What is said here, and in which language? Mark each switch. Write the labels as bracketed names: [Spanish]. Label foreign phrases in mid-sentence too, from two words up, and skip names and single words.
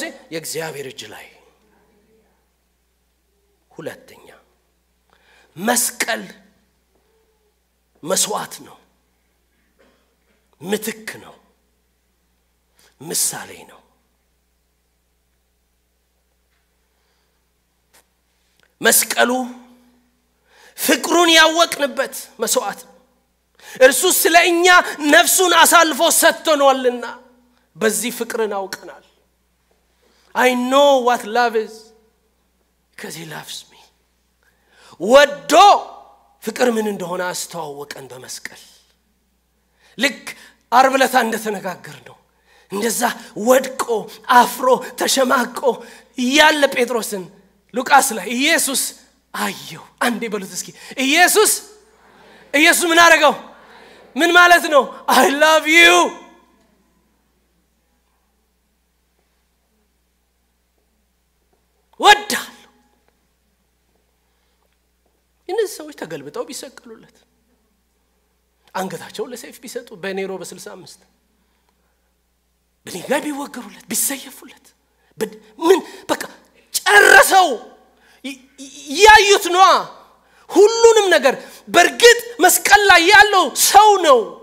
[Amharic] የእግዚአብሔር እጅ ላይ። ሁለተኛ መስቀል መስዋዕት ነው። ምትክ ነው ምሳሌ ነው መስቀሉ ፍቅሩን ያወቅንበት መስዋዕት እርሱ ስለኛ ነፍሱን አሳልፎ ሰጥቶናልና በዚህ ፍቅርን አውቀናል [English] I know what love is because he loves me [Amharic] ወዶ ፍቅር ምን እንደሆነ አስተዋወቀን በመስቀል ልክ ዓርብ ዕለት እንደተነጋገርነው እንደዛ ወድቆ አፍሮ ተሸማቆ ያለ ጴጥሮስን ሉቃስ ላይ ኢየሱስ አየው አንዴ በሉት እስኪ ኢየሱስ ምን አረጋው ምን ማለት ነው [English] I love you [Amharic] ወዳለሁ እነዚህ ሰዎች ተገልብጠው ቢሰቀሉለት አንገታቸው ለሰይፍ ቢሰጡ በኔሮ በ65 በድንጋይ ቢወገሩለት ቢሰየፉለት ምን በቃ ጨረሰው ያዩት ነው ሁሉንም ነገር በርግጥ መስቀል ላይ ያለው ሰው ነው